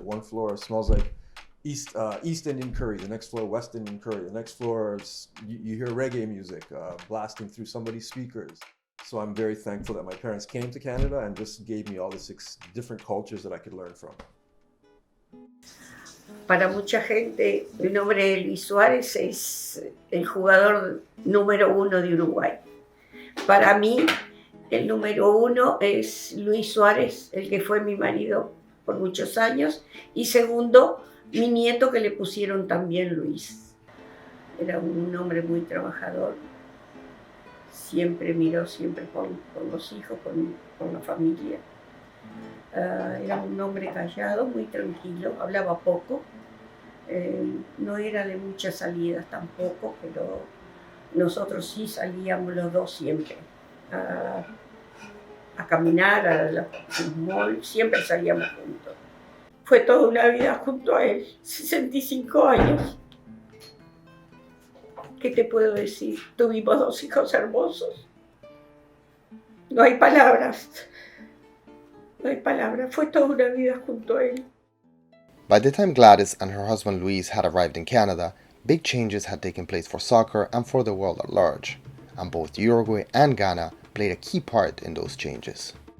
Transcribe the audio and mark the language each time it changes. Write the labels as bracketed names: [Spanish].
[English] One floor smells like East Indian curry, the next floor West Indian curry, the next floor you hear reggae music blasting through somebody's speakers. So I'm very thankful that my parents came to Canada and just gave me all the 6 different cultures that I could learn from. [Spanish] Para mucha gente, el nombre de Luis Suárez es el jugador número 1 de Uruguay. Para mí, el número 1 es Luis Suárez, el que fue mi marido por muchos años. Y segundo, mi nieto que le pusieron también Luis. Era un hombre muy trabajador. Siempre miró siempre por los hijos, por la familia. Era un hombre callado, muy tranquilo, hablaba poco. No era de muchas salidas tampoco, pero nosotros sí salíamos los dos siempre a caminar al mall, siempre salíamos juntos. Fue toda una vida junto a él, 65 años. ¿Qué te puedo decir? Tuvimos 2 hijos hermosos. No hay palabras. No hay palabras. Fue toda una vida junto a él. [English] By the time Gladys and her husband Luis had arrived in Canada, big changes had taken place for soccer and for the world at large, and both Uruguay and Ghana played a key part in those changes.